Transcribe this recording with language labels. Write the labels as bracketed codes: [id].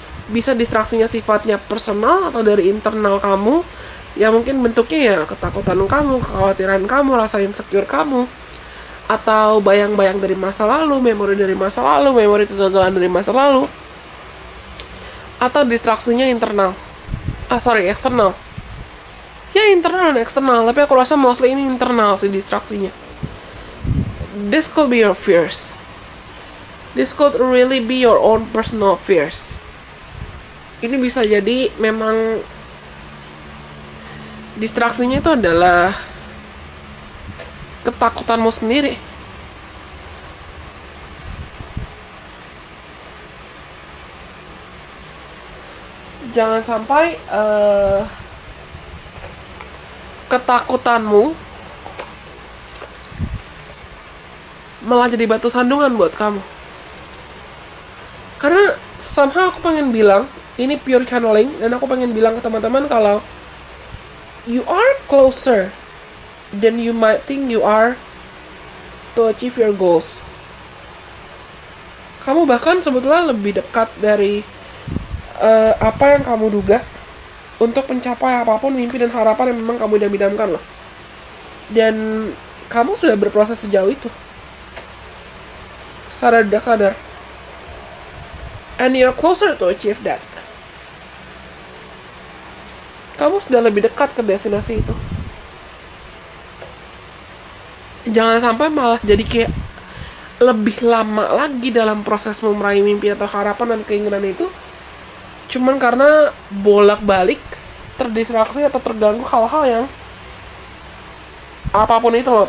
[id] Bisa distraksinya sifatnya personal atau dari internal kamu, yang mungkin bentuknya ya ketakutan kamu, kekhawatiran kamu, rasa insecure kamu, atau bayang-bayang dari masa lalu, memori dari masa lalu, memori kegagalan dari masa lalu, atau distraksinya eksternal. Ya internal dan eksternal, tapi aku rasa mostly ini internal sih distraksinya. [en] This could be your fears. This could really be your own personal fears. [id] Ini bisa jadi memang distraksinya itu adalah ketakutanmu sendiri. Jangan sampai ketakutanmu malah jadi batu sandungan buat kamu. Karena somehow aku pengen bilang, ini pure channeling, dan aku pengen bilang ke teman-teman kalau [en] you are closer than you might think you are to achieve your goals. [id] Kamu bahkan sebetulnya lebih dekat dari apa yang kamu duga untuk mencapai apapun mimpi dan harapan yang memang kamu idam-idamkan loh. Dan kamu sudah berproses sejauh itu. Sadar tidak sadar. [en] And you're closer to achieve that. [id] Kamu sudah lebih dekat ke destinasi itu. Jangan sampai malah jadi kayak lebih lama lagi dalam proses meraih mimpi atau harapan dan keinginan itu, cuman karena bolak-balik terdistraksi atau terganggu hal-hal yang apapun itu loh.